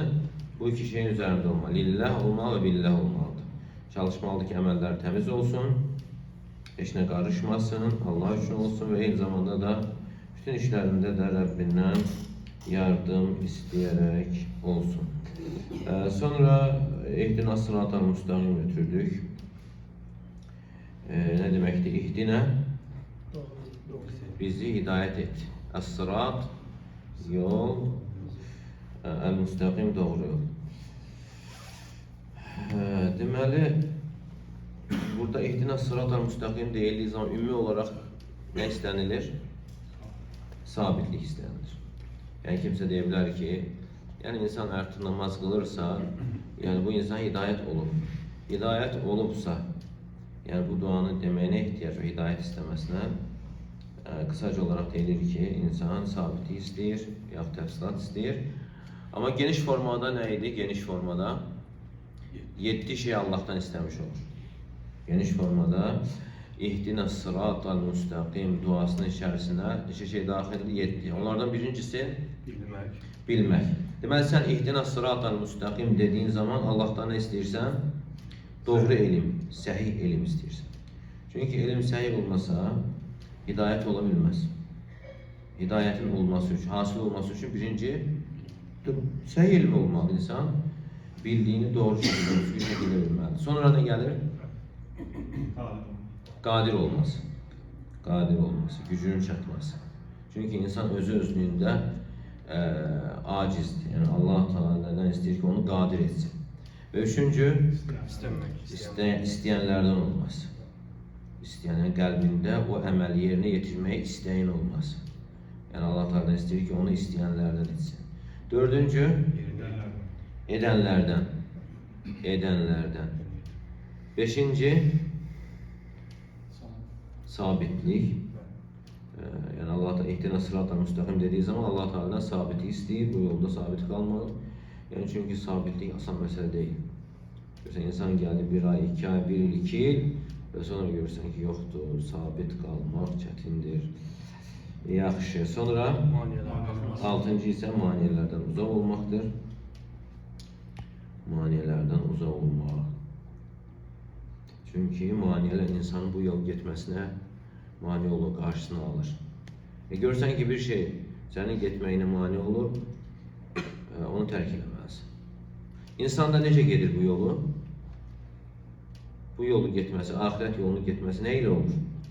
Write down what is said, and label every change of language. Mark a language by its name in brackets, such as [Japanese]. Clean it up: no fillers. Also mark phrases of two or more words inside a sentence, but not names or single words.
[Azerbaijani] Bu iki şeyin üzərində olmalı. Lillah olmalı və billah olmalıdır. Çalışmalıdır ki, əməllər təmiz olsun, heç nə qarışmasın, Allah üçün olsun və eyni zamanda da bütün işlərində də Rəbbindən yardım istəyərək olsun. Sonra [Arabic] اهدنا الصراط المستقيم [Azerbaijani] götürdük. [Turkish] Ne demekti? İhdina bizi hidayet et. Es-sırat yol, el-mustaqim doğru yol. [Azerbaijani] Deməli, burada [Arabic] اهدنا الصراط المستقيم [Azerbaijani] deyildiği zaman ümumi olarak ne istənilir? Sabitlik istənilir. [Turkish] Yani kimse diyebilir ki, yani insan artık namaz kılırsa, yani bu insan hidayet olur. Hidayet olubsa, yani bu duanın deməyinə ihtiyac ve hidayet istemesine kısaca olarak deyilir ki, insan sabitlik istəyir, yaxud təfsilat istəyir. [Azerbaijani] Ama geniş formada nə idi? Geniş formada 7 şey Allah'tan istemiş olur. Geniş formada [Arabic] اهدنا الصراط المستقيم [Azerbaijani] duasının içerisine neçə şey daxildir? 7. Onlardan birincisi bilmək. Deməli, sən [Arabic] اهدنا الصراط المستقيم [Azerbaijani] dediğin zaman Allah'tan ne istəyirsən? Doğru ilim, səhih ilim istəyirsən. [Turkish] Çünkü ilim səhih olmasa hidayet olabilmez. [Azerbaijani] Hidayetin olması için, hasıl olması için birinci səhih ilim olmalı insan. [Turkish] Bildiğini doğru şekilde, düzgün şekilde bilmelidir. Sonra ne gelir? [Azerbaijani] Qadir olması. Qadir olması, gücünün çatması. Çünkü insan özü-özlüyündə acizdir. Yani Allah Teala'dan istəyir ki, onu qadir etsin. Ve üçüncü, istəyənlərdən olması. İstəyənin qəlbində o əməli yerinə yetirməyə istəyin olması. Yani Allah Teala'dan istəyir ki, onu istəyənlərdən etsin. Dördüncü, edənlərdən. Beşinci, sabitlik. Yani Allah da [Arabic] اهدنا الصراط المستقيم [Azerbaijani] dediği zaman Allah Teala'dan sabitlik istəyir. [Turkish] Bu yolda sabit kalmalı. Yani çünkü sabitlik asan mesele değil. Görürsən, insan geldi bir ay, 2 ay, 1 yıl, 2 yıl ve sonra görürsən ki, yoktur, sabit kalmak çətindir. [Azerbaijani] Yaxşı. Sonra 6. [Turkish] ise maniyelerden uzak olmaktır. Maniyelerden uzak olmaq. [Azerbaijani] Çünkü maniyeler insanın bu yol getməsinə mani olur, qarşısını alır. Görürsən ki, bir şey sənin getməyinə mani olur, onu tərk eləməlisən. İnsan da necə gedir bu yolu? Bu yolu getməsi, ahirət yolunu getməsi nə ilə olur?